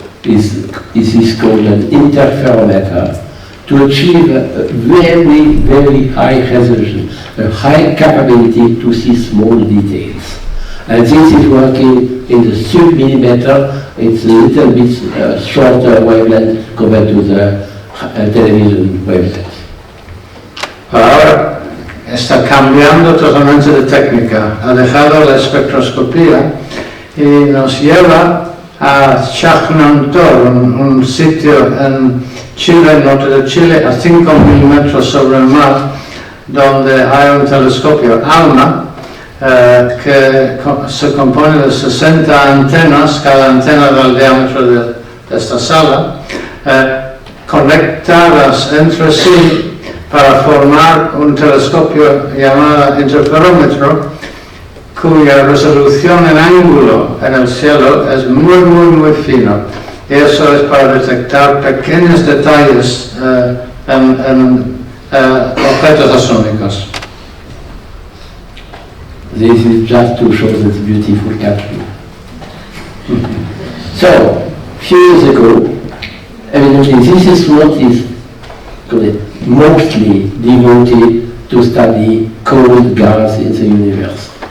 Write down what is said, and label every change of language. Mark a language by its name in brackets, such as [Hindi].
[English] This is called an interferometer, to achieve a very, very high resolution, a high capability to see small details. And this is working in the sub-millimeter. It's a little bit shorter wavelength compared to the television wavelength. [Spanish] Ahora está cambiando totalmente de técnica, ha dejado la espectroscopía y nos lleva a Chajnantor, un sitio en Chile, norte de Chile, a 5.000 metros sobre el mar, donde hay un telescopio ALMA que se compone de 60 antenas, cada antena del diámetro de esta sala, conectadas entre sí para formar un telescopio llamado interferómetro, cuya resolución en ángulo en el cielo es muy, muy, muy fino. Y eso es para detectar pequeños detalles en objetos astronómicos. [English] This is just to show this beautiful country. So, few years ago, evidently this instrument is mostly devoted to study cold gas in the universe.